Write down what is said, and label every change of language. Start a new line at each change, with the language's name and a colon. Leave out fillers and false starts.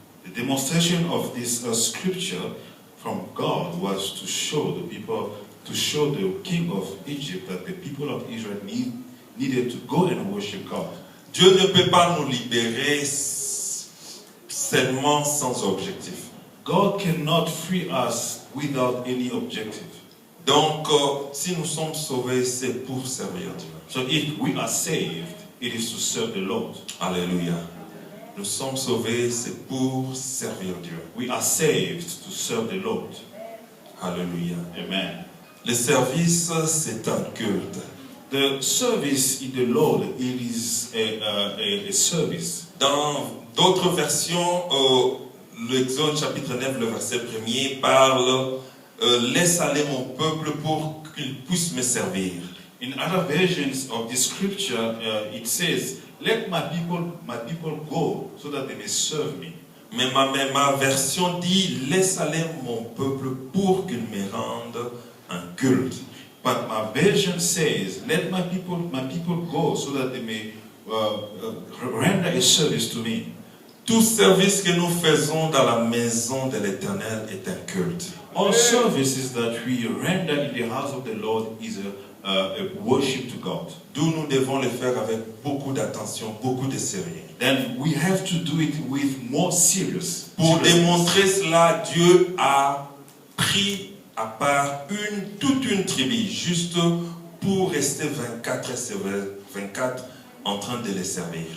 English: the demonstration of this scripture from God was to show the people, to show the king of Egypt that the people of Israel needed to go and worship God.
French: Dieu ne peut pas nous libérer seulement sans objectif.
English: God cannot free us without any objective.
French: Donc, si nous sommes sauvés, c'est pour servir Dieu.
English: So if we are saved, it is to serve the Lord.
French: Alléluia. Nous sommes sauvés, c'est pour servir Dieu.
English: We are saved to serve the Lord.
French: Alléluia. Amen. Le service, c'est un culte.
English: The service in the Lord, it is a service.
French: Dans d'autres versions, l'Exode chapitre 9, le verset 1er parle laisse aller mon peuple pour qu'il puisse me servir.
English: In other versions of the scripture, it says, "Let my people go, so that they may serve me."
French: Mais ma version dit laisse aller mon peuple pour qu'il me rende un culte.
English: But my version says, "Let my people go, so that they may render a service to me."
French: Tout service que nous faisons dans la maison de l'Éternel est un culte.
English: All services that we render in the house of the Lord is a worship to God.
French: D'où nous devons le faire avec beaucoup d'attention, beaucoup de sérieux.
English: Then we have to do it with more serious.
French: Pour démontrer cela, Dieu a pris à part toute une tribu, juste pour rester 24 sur 24 en train de les servir.